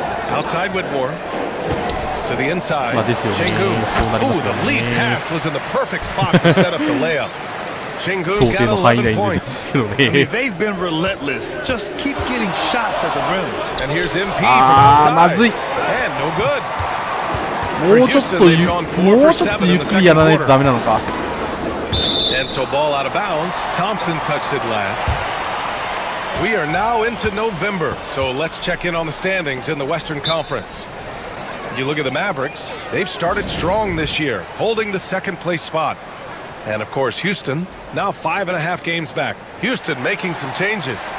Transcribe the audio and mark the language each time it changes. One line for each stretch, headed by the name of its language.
English: Outside Whitmore. To the inside. Şengün. Ooh, the lead pass was in the perfect spot to set up the layup. Şengün's got 11 points. I mean, they've been relentless. Just keep getting shots at the rim. And here's MP from outside. And no good.
Japanese: もうちょっとゆっくりやらないとダメなのか。
English: And so ball out of bounds. Thompson touched it last. We are now into November, so let's check in on the standings in the Western Conference. You look at the Mavericks, they've started strong this year, holding the second place spot. And of course, Houston, now 5.5 games back. Houston making some changes.